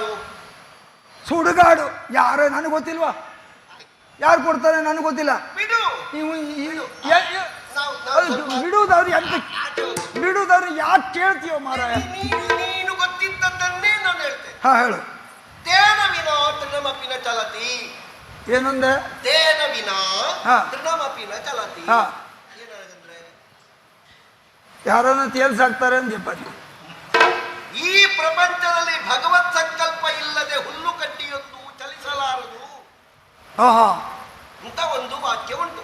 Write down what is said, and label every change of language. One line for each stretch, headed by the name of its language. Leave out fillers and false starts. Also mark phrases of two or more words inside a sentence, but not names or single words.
Kannada: ಸುಡುಗಾಡು. ಯಾರು ನನಗೆ ಗೊತ್ತಿಲ್ವಾ? ಯಾರು ಕೊಡ್ತಾರೆ ನನಗೆ ಗೊತ್ತಿಲ್ಲ. ಬಿಡು. ಬಿಡುವುದಾದ್ರೆ ಎಂತ? ಬಿಡುವುದಾದ್ರೆ ಯಾಕೆ ಕೇಳ್ತೀಯೋ ಮಾರಾಯ? ನೀನು ಗೊತ್ತಿದ್ದನ್ನೇ ನಾನು ಹೇಳ್ತೇನೆ. ಹೇಳು.
Sanskrit: ತೇನ ವಿನಾ ತೃಣಮಪಿನ ಚಲತಿ.
Kannada: ಏನಂದೆ?
Sanskrit: ತೇನ ವಿನಾ ತೃಣಮಪಿನ ಚಲತಿ. ಏನಾಗಂದ್ರೆ
Kannada: ಯಾರನ್ನ ತೇಲ್ಸಾಕ್ತಾರೆ ಅಂದ್ಯಪ್ಪ. ಈ ಪ್ರಪಂಚದಲ್ಲಿ ಭಗವತ್ ಸಂಕಲ್ಪ ಇಲ್ಲದೆ ಹುಲ್ಲು ಕಡ್ಡಿಯೊಂದು ಚಲಿಸಲಾರದು ಅಂತ ಒಂದು ವಾಕ್ಯ ಉಂಟು.